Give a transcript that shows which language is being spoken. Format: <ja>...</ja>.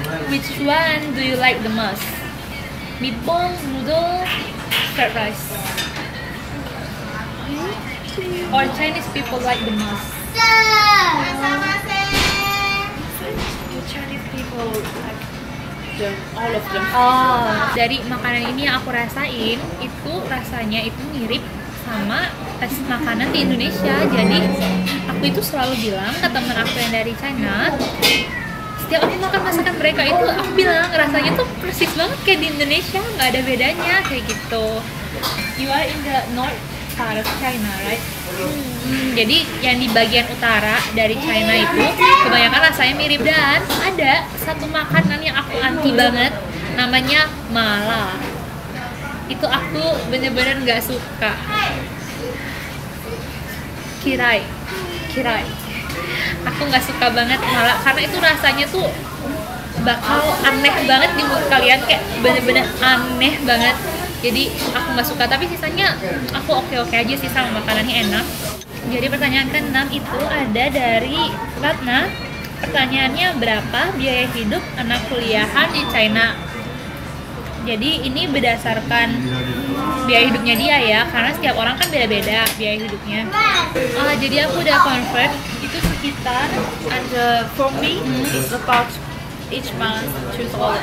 <en>Which one do you like the most? Meatball, noodle, fried rice? Or Chinese people like the most? Chinese people like all of them.</en> <id>Dari makanan ini yang aku rasain, itu rasanya itu mirip sama makanan di Indonesia. Jadi aku itu selalu bilang ke teman aku yang dari China, setiap aku makan masakan mereka itu aku bilang rasanya tuh persis banget kayak di Indonesia, nggak ada bedanya kayak gitu.</id> <en>You are in the north part of China, right?</en> <id>Jadi yang di bagian utara dari China itu kebanyakan rasanya mirip. Dan ada satu makanan yang aku anti banget, namanya mala. Itu aku bener-bener nggak suka. Kirai. Aku nggak suka banget mala karena itu rasanya tuh bakal aneh banget di mulut kalian, kayak bener-bener aneh banget. Jadi aku nggak suka, tapi sisanya aku oke-oke aja sih, sama makanannya enak. Jadi pertanyaan ke-6 itu ada dari Ratna. Pertanyaannya, berapa biaya hidup anak kuliahan di China? Jadi ini berdasarkan biaya hidupnya dia ya, karena setiap orang kan beda-beda biaya hidupnya. Jadi aku udah convert, itu sekitar,</id> <en>And for me, it's about each month 2,000.</en>